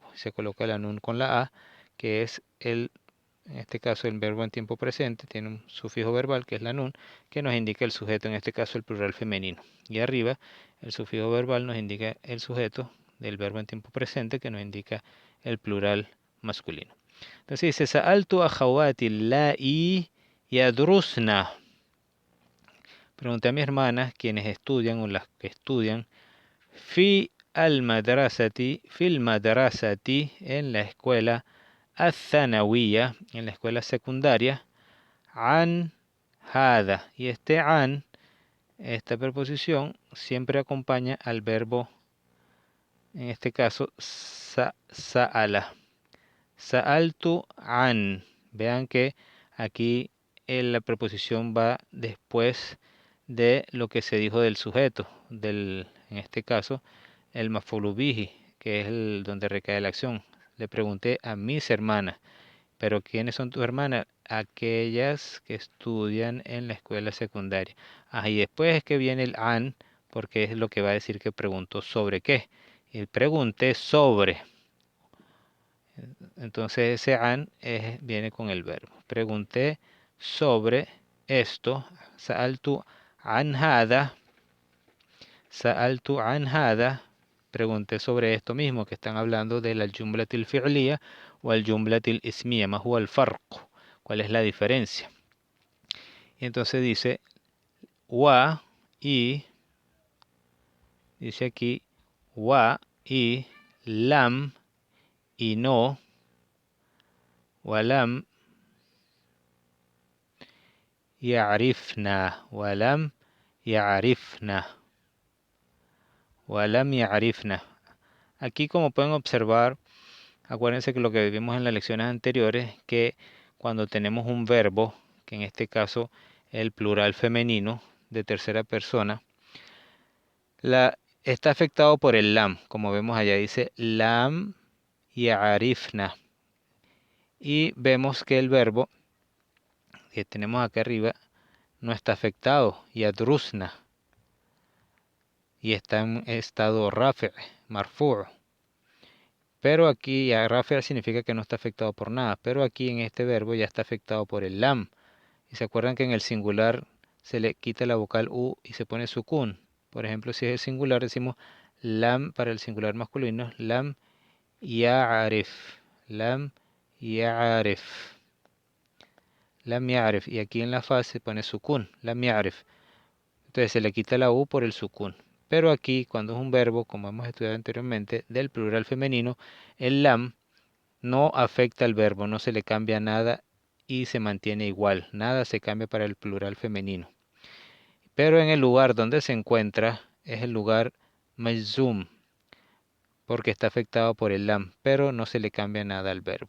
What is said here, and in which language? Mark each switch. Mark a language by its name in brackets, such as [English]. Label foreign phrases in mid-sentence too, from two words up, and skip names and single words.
[Spanish] Se coloca la nun con la a, que es en este caso el verbo en tiempo presente, tiene un sufijo verbal, que es la nun, que nos indica el sujeto, en este caso el plural femenino. Y arriba, el sufijo verbal nos indica el sujeto del verbo en tiempo presente, que nos indica el plural masculino. Entonces dice, [Arabic] سألت أخواتي اللائي يدرسن. [Spanish] Pregunté a mis hermanas, quienes estudian o las que estudian, [Arabic] في المدرسة, [Spanish] en la escuela al-thanawiya, en la escuela secundaria, [Arabic] عن هذا. [Spanish] Y este an, esta preposición, siempre acompaña al verbo, en este caso, sa'ala. [Arabic] سألت عن. [Spanish] Vean que aquí la preposición va después de lo que se dijo del sujeto, en este caso, el [Arabic] مفعول به, [Spanish] que es donde recae la acción. Le pregunté a mis hermanas, pero ¿quiénes son tus hermanas? Aquellas que estudian en la escuela secundaria. Y después es que viene el an, porque es lo que va a decir que preguntó sobre qué. Y pregunté sobre. Entonces ese an viene con el verbo. Pregunté sobre esto. [Arabic] سألت عن هذا. سألت عن هذا. [Spanish] Pregunté sobre esto mismo, que están hablando de la [Arabic] الجملة الفعلية [Spanish] o el [Arabic] الجملة الاسمية. ما هو الفرق. [Spanish] ¿Cuál es la diferencia? Y entonces dice wa y, dice aquí wa y lam y no, [Arabic] walam يعرفنا ولم يعرفنا ولم يعرفنا. [Spanish] Aquí, como pueden observar, acuérdense que lo que vimos en las lecciones anteriores, que cuando tenemos un verbo, que en este caso el plural femenino de tercera persona, está afectado por el lam, como vemos allá dice [Arabic] لم يعرفن. [Spanish] Y vemos que el verbo que tenemos acá arriba no está afectado, yadrusna, y está en estado [Arabic] رافع، مرفوع'. [Spanish] Pero aquí ya rafa significa que no está afectado por nada. Pero aquí en este verbo ya está afectado por el lam. Y se acuerdan que en el singular se le quita la vocal U y se pone sukun. Por ejemplo, si es el singular decimos lam para el singular masculino, [Arabic] لم يعرف، لم يعرف، لم يعرف. [Spanish] Y aquí en la fa se pone sukun, [Arabic] لم يعرف. [Spanish] Entonces se le quita la U por el sukun. Pero aquí, cuando es un verbo, como hemos estudiado anteriormente, del plural femenino, el lam no afecta al verbo, no se le cambia nada y se mantiene igual. Nada se cambia para el plural femenino. Pero en el lugar donde se encuentra es el lugar majzum, porque está afectado por el lam, pero no se le cambia nada al verbo.